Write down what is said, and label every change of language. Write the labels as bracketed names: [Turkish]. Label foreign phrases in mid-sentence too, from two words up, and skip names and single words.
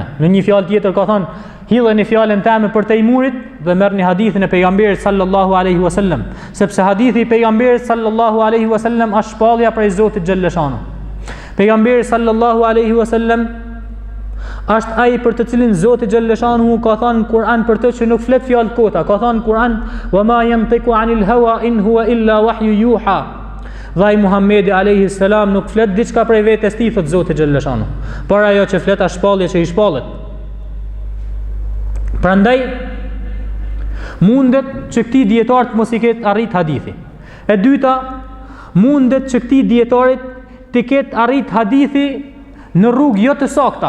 [Albanian] Në një fjalë tjetër ka thënë, hidheni fjalën tëme për tejmurit dhe merrni hadithin e pejgamberit [Arabic] صلى الله عليه وسلم, [Albanian] sepse hadithi i pejgamberit [Arabic] صلى الله عليه وسلم [Albanian] është shpallja prej Zotit xhalleshanu. Pejgamberi [Arabic] صلى الله عليه وسلم [Albanian] është ai për të cilin Zoti xhalleshanu ka thënë në Kur'an për të që nuk flet fjalë kota. Ka thënë në Kur'an: [Arabic] "وما ينطق عن الهوى إن هو إلا وحي يوحى." [Albanian] Dhe Muhamedi [Arabic] عليه السلام [Albanian] nuk flet diçka prej vetes tij, thot Zoti xhalleshanu, por ajo që flet është shpallje që i shpallet. Prandaj mundet që këtij dietarit mos i ketë arrit hadithi. E dyta, mundet që këtij dietarit të ketë arrit hadithi në rrugë jo të sakta.